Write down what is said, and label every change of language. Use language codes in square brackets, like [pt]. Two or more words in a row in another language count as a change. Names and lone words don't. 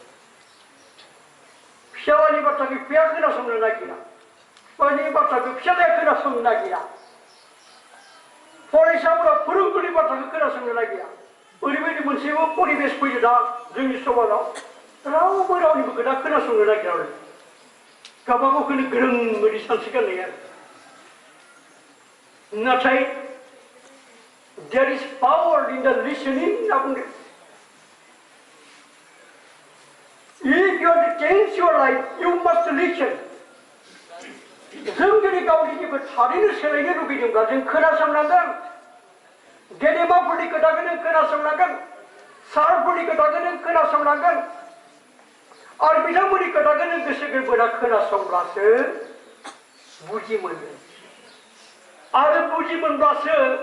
[brx] फिसालानि बाथ्राखौ बिफाया खोनासंनो नागिरा बिफानि बाथ्राखौ फिसालाया खोनासंनो नागिरा फरायसाफोरा फोरोंगिरिनि बाथ्राखौ खोनासंनो नागिरा ओरैबायदि मोनसेबो परिबेस फैयो दा जोंनि समाजाव रावबो रावनिबो खोथा खोनासंनो नागिरा आरो गावबागावखौनो गोरों बायदि सानस्रिगारनाय आरो नाथाय [en] there is power in the listening [brx] होनना बुंदों [en] if you want to change your life you must listen [brx] जों जुदि गावनि जिउखौ थारैनो सोलायनो लुगैदोंब्ला जों खोनासंनांगोन गेदेमाफोरनि खोथाखौ नों खोनासंनांगोन सारफोरनि खोथाखौ नों खोनासंनांगोन आरो बिथांमोननि खोथाखौ नों गोसो गोरबोना खोनासंब्लासो बुजि मोनगोन आरो बुजि मोनब्लासो